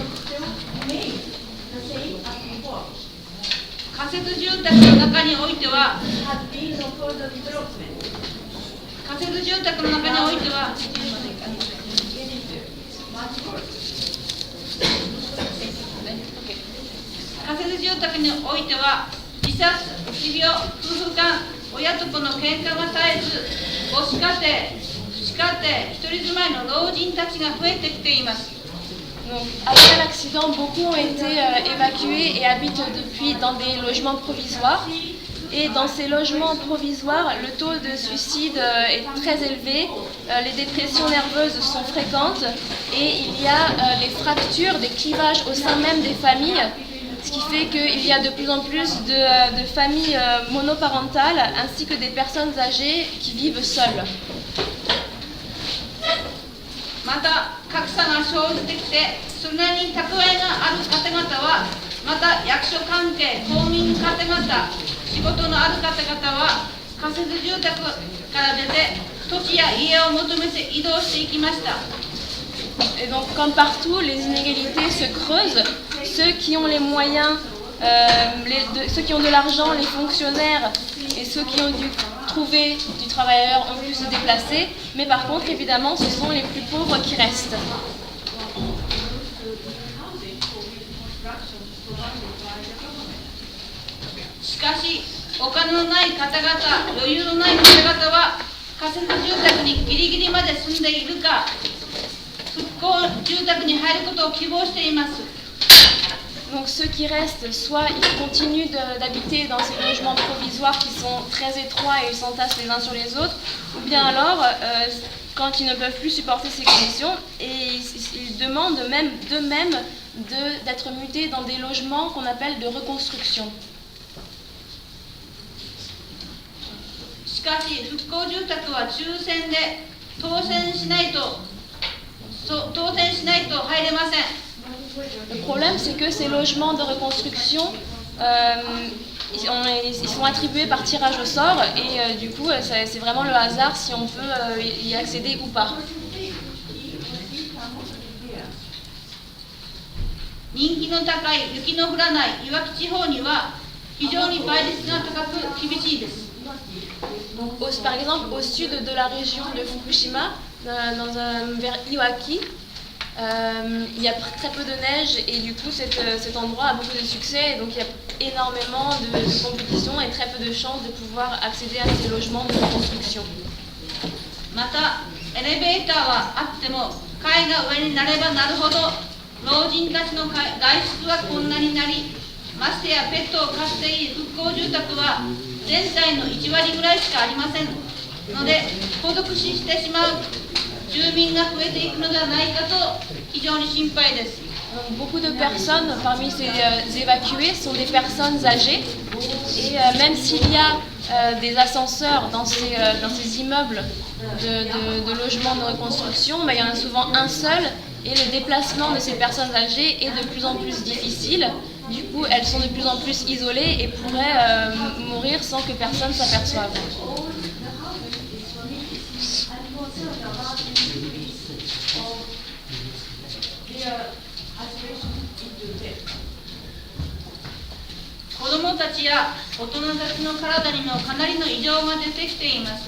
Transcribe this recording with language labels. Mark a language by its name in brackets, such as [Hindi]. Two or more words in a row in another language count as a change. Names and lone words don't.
[Japanese] 仮設住宅の中においては仮設住宅の中においては仮設住宅においては自殺、持病、夫婦間、親と子の喧嘩が絶えず母子家庭、父子家庭、一人住まいの老人たちが増えてきています。 [French] Donc, après l'accident, beaucoup ont été évacués et habitent depuis dans des logements provisoires. Et dans ces logements provisoires, le taux de suicide est très élevé, les dépressions nerveuses sont fréquentes et il y a des fractures, des clivages au sein même des familles, ce qui fait qu'il y a de plus en plus de familles monoparentales ainsi que des personnes âgées qui vivent seules. [Japanese] また格差が生じてきて、それなりに蓄えがある方々は、また役所関係、公民方々、仕事のある方々は仮設住宅から出て土地や家を求めて移動していきました。 [French] Et donc, comme partout, les inégalités se creusent. Ceux qui ont les moyens, ceux qui ont de l'argent, les fonctionnaires et ceux qui ont dû trouver du travailleur ont pu se déplacer. Mais par contre, évidemment, ce sont les plus pauvres qui restent. [Japanese] しかし、お金のない方々、余裕のない方々は仮設住宅にギリギリまで住んでいるか、復興住宅に入ることを希望しています。 [French] Donc ceux qui restent, soit ils continuent d'habiter dans ces logements provisoires qui sont très étroits et ils s'entassent les uns sur les autres, ou bien alors, quand ils ne peuvent plus supporter ces conditions, et ils demandent même d'eux-mêmes d'être mutés dans des logements qu'on appelle de reconstruction. [Japanese] しかし、復興住宅は抽選で当選しないと入れません。 [French] Le problème, c'est que ces logements de reconstruction Ils sont attribués par tirage au sort et du coup c'est vraiment le hasard si on peut y accéder ou pas. [Japanese] 人気の高い雪の降らないいわき地方には非常に倍率が高く厳しいです。 [French] Donc, par exemple, au sud de la région de Fukushima, vers Iwaki, il y a très peu de neige et du coup cet endroit a beaucoup de succès. Et donc il y a énormément de compétitions et très peu de chances de pouvoir accéder à ces logements de construction. [Japanese] またエレベーターはあっても階が上になればなるほど老人たちの外出は困難になり、ましてやペットを飼っている復興住宅は全体の1割ぐらいしかありませんので、孤独死してしまう住民が増えていくのではないかと非常に心配です。 [French] Beaucoup de personnes parmi ces évacués sont des personnes âgées et même s'il y a des ascenseurs dans ces immeubles de logements de reconstruction, il y en a souvent un seul et le déplacement de ces personnes âgées est de plus en plus difficile. Du coup, elles sont de plus en plus isolées et pourraient mourir sans que personne s'aperçoive. [Japanese] 子どもたちや大人たちの体にもかなりの異常が出てきています。